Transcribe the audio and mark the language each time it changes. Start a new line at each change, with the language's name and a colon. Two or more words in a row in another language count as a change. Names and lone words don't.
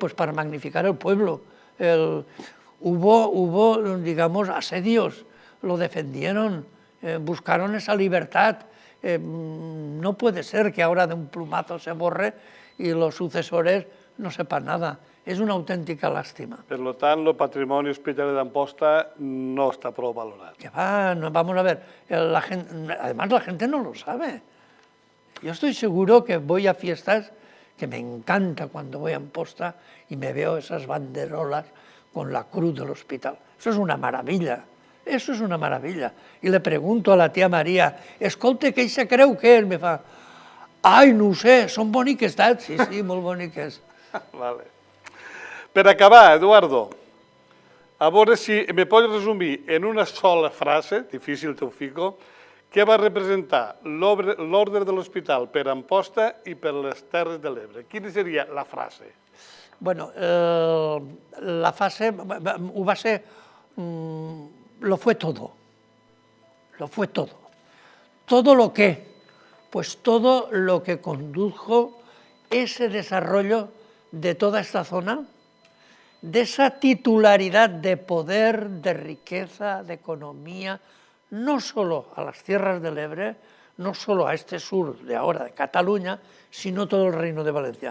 Spanish: Pues para magnificar el pueblo. Hubo, digamos, asedios lo defendieron, buscaron esa libertad. No puede ser que ahora de un plumazo se borre y los sucesores no sepan nada.
Catalan: És una autèntica lástima. Per tant, el patrimoni hospitaler d'Amposta no està prou valorat. Que va, no,
Spanish: vamos a ver, además la gente no lo sabe. Yo estoy seguro que voy a fiestas, que me encanta cuando voy a Amposta y me veo esas banderolas con la cruz del hospital. Eso es una maravilla, eso es una maravilla. Y le pregunto a la tía María,
Catalan: escolte, què se creu que és? Me fa, ai, no ho sé, són boniques, tat? Sí, sí, molt boniques.
Spanish: Vale.
Catalan: Per acabar, Eduardo, a veure si me pots resumir en una sola frase, difícil te ho fico, què va representar l'ordre de l'hospital per Amposta i per les Terres de l'Ebre. Quina seria la frase? Bueno, la frase va ser,
Spanish: lo fue todo, lo fue todo. ¿Todo lo qué? Pues todo lo que condujo ese desarrollo de toda esta zona, de esa titularidad de poder, de riqueza, de economía, no solo a las tierras del Ebre, no solo a este sur de ahora, de Cataluña, sino todo el Reino de Valencia.